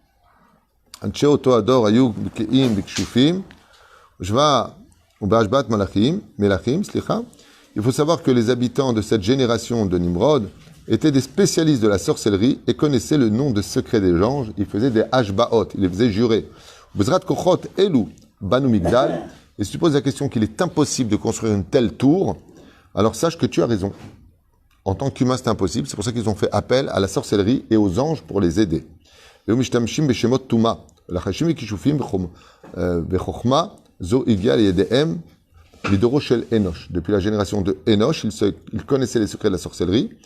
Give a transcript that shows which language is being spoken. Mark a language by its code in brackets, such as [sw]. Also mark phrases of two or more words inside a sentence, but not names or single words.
[fr] Il faut savoir que les habitants de cette génération de Nimrod étaient des spécialistes de la sorcellerie et connaissaient le nom de secret des anges. Ils faisaient des hashbaot, ils les faisaient jurer. [he] בעזרת כוחות אלו בנו מגדל. [fr] Et si tu poses la question qu'il est impossible de construire une telle tour, alors sache que tu as raison. En tant qu'humain, c'est impossible. C'est pour ça qu'ils ont fait appel à la sorcellerie et aux anges pour les aider. Depuis la génération de Enoch, ils connaissaient les secrets de la sorcellerie.